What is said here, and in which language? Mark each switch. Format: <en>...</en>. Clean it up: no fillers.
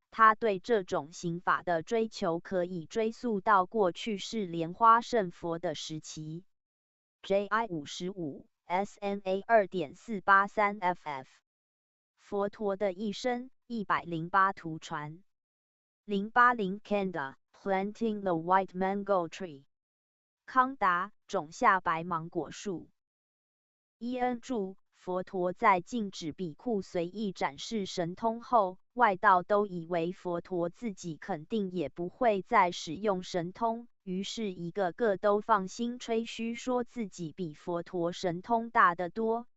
<zh>他对这种行法的追求可以追溯到过去是莲花圣佛的时期。 JI 55 SMA 2.483 FF 佛陀的一生108图传。</zh> <en>080 Kanda Planting the White Mango Tree</en> <zh>康达种下白芒果树。伊恩注：佛陀在禁止比库随意展示神通后，外道都以为佛陀自己肯定也不会再使用神通，于是一个个都放心吹嘘说自己比佛陀神通大得多。</zh>